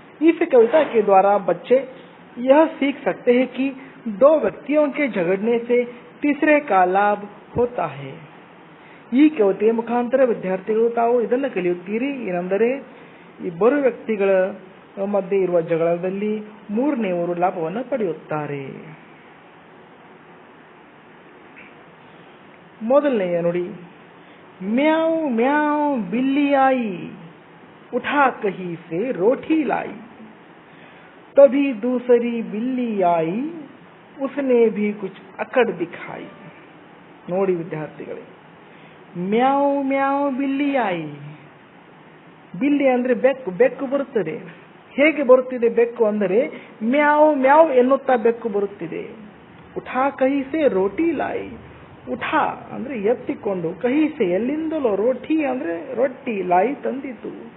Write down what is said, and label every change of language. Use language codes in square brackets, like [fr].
[hi] इस कविता के द्वारा बच्चे यह सीख सकते हैं कि दो व्यक्तियों के झगड़ने से तीसरे का लाभ होता है. [kn] ಈ ಕವಿತೆಯ ಮುಖಾಂತರ ವಿದ್ಯಾರ್ಥಿಗಳು ತಾವು ಇದನ್ನು ಕಲಿಯುತ್ತೀರಿ. ಏನೆಂದರೆ, ಇಬ್ಬರು ವ್ಯಕ್ತಿಗಳ ಮಧ್ಯೆ ಇರುವ ಜಗಳದಲ್ಲಿ ಮೂರನೆಯವರು ಲಾಭವನ್ನು ಪಡೆಯುತ್ತಾರೆ. ಮೊದಲನೆಯ ನುಡಿ, [hi] ಮ್ಯಾವ್ ಮ್ಯಾವ್ ಬಿಲ್ಲಿ आई, उठा कहीं से रोटी लाई. तभी दूसरी बिल्ली आई, उसने भी कुछ अकड़ दिखाई. [kn] ನೋಡಿ ವಿದ್ಯಾರ್ಥಿಗಳೇ, [hi] ಮ್ಯಾವ್ ಮ್ಯಾವ್ ಬಿಲ್ಲಿ आई. [kn] ಬಿಲ್ಲಿ ಅಂದ್ರೆ ಬೆಕ್ಕು. ಬೆಕ್ಕು ಬರುತ್ತದೆ. ಹೇಗೆ ಬರುತ್ತಿದೆ ಬೆಕ್ಕು ಅಂದರೆ, ಮ್ಯಾವ್ ಮ್ಯಾವ್ ಎನ್ನುತ್ತಾ ಬೆಕ್ಕು ಬರುತ್ತಿದೆ. [hi] ಉಠಾ ಕಹಿಸೆ ರೋಟಿ ಲಾಯಿ. [kn] ಉಠಾ ಅಂದ್ರೆ ಎತ್ತಿಕೊಂಡು, ಕಹಿಸೆ ಎಲ್ಲಿಂದಲೋ, ರೋಟಿ ಅಂದ್ರೆ ರೊಟ್ಟಿ, ಲಾಯಿ ತಂದಿತು.